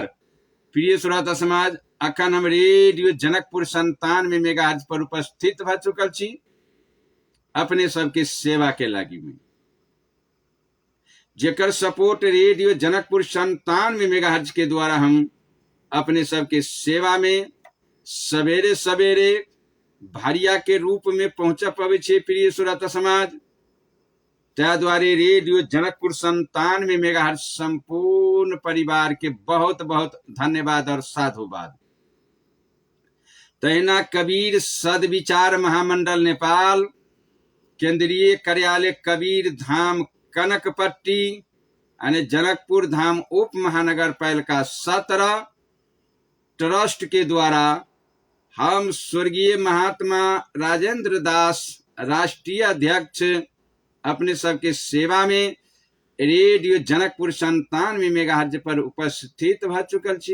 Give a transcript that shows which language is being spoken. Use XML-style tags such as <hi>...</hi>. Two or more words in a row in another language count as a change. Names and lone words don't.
<mai>प्रिय सुरता समाज अखन हम रेडियो जनकपुर 97 मेगाहर्ट्ज पर उपस्थित भ चुकल छी अपने सबके सेवा के लागी में, जेकर सपोर्ट रेडियो जनकपुर 97 मेगाहर्ट्ज के द्वारा हम अपने सबके सेवा में सवेरे सवेरे भारिया के रूप में पहुंच पावे छे। प्रिय श्रोता समाज त्या द्वारे रेडियो जनकपुर 97 मेगाहर्ट्ज संपूर्ण परिवार के बहुत बहुत धन्यवाद और साधुवाद। तहिना कबीर सदविचार महामंडल नेपाल केंद्रीय कार्यालय कबीर धाम कनकपट्टी यानी जनकपुर धाम उप महानगर पालिका 17 ट्रस्ट के द्वारा हम स्वर्गीय महात्मा राजेंद्र दास राष्ट्रीय अध्यक्ष अपने सबके सेवा में रेडियो जनकपुर 97 मेगाहर्ट्ज पर उपस्थित भ चुकल छी।</mai>